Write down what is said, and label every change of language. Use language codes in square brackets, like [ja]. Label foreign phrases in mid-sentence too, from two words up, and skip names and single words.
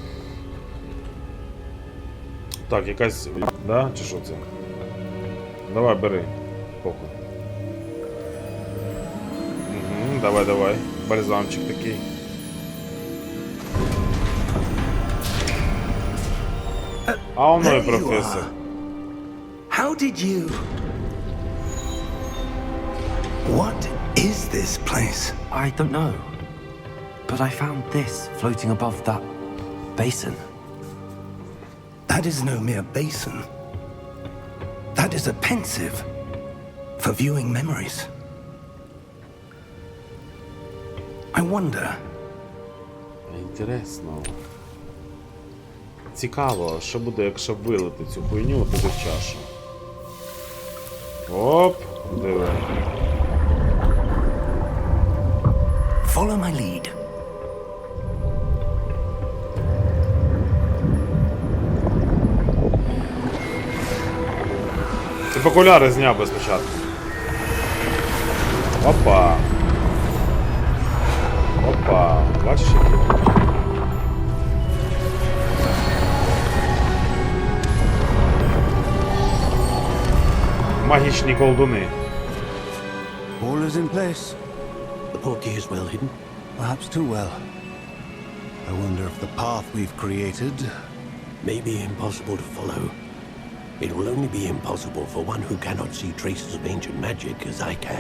[uk] Так, якась... Да? Чи що це? Давай, бери. Похуй. Угу, давай. Бальзамчик такий. А воно і [en] There you [uk] професор. [en] are. How did you... What is this place? I don't know. But I found this floating above that basin. That is no mere basin. That is a pensive for viewing memories. I wonder... [uk] Інтересно. Цікаво, що буде, якщо вилити цю хуйню туди в чашу. Оп, диви. [en] Follow my lead. [uk] Ти б окуляри зняв би спочатку. Опа. Опа. Бачиш, які? Магічні колдуни. [en] All is in place. The portkey is well hidden. Perhaps too well. I wonder if the path we've created... May be impossible to follow. It will only be impossible for one who cannot see traces of ancient magic as I can.